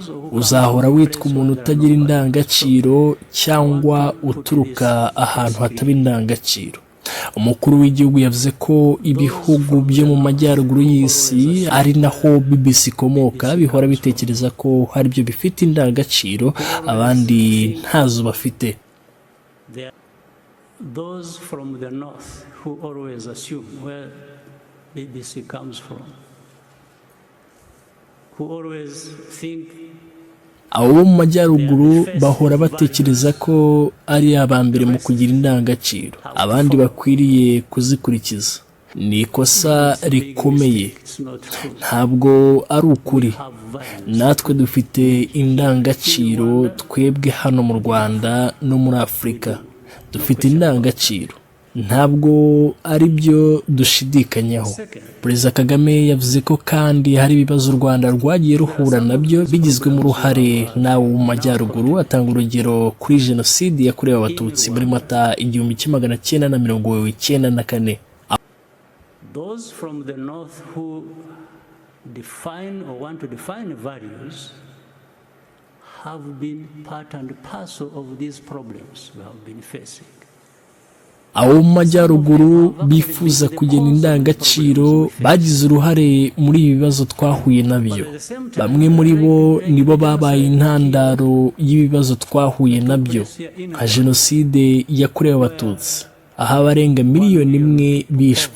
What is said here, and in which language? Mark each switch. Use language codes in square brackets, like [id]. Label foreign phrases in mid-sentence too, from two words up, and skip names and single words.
[rw] Uzahora witwa umuntu utagira indangagaciro cyangwa uturuka ahantu hataba indangagaciro. Umukuru w'igihugu yavuze ko ibihugu byo mu majyaruguru y'isi, ari naho BBC ikomoka, bihora bitekereza ko hari byo bifite indangagaciro abandi ntazo bafite. [en] Those from the north who always assume where BBC comes from, who always think [rw] abo mu majyaruguru bahora batekereza ko ari abambere mu kugira indangagaciro, abandi bakwiriye kuzikurikiza. Ni ikosa rikomeye, ntabwo ari ukuri. Natwe dufite indangagaciro, twebwe hano mu Rwanda no muri Afrika dufite indangagaciro, ntabwo ari byo dushidikanyaho. Perezida Kagame yavuze ko kandi hari ibibazo u Rwanda rwagiye ruhura nabyo bigizwemo uruhare n'abo mu majyaruguru. Atanga urugero kuri jenoside yakorewe abatutsi muri Mata 1994. [en] those from the north who define or want to define values have been part and parcel of these problems we have been facing. [rw] Abo mu majyaruguru bifuza kugena indangagaciro bagize uruhare muri ibi bibazo twahuye nabyo. Bamwe muri bo nibo babaye intandaro y'ibibazo twahuye nabyo, nka jenoside yakorewe abatutsi, aho abarenga 1 miliyoni bishwe.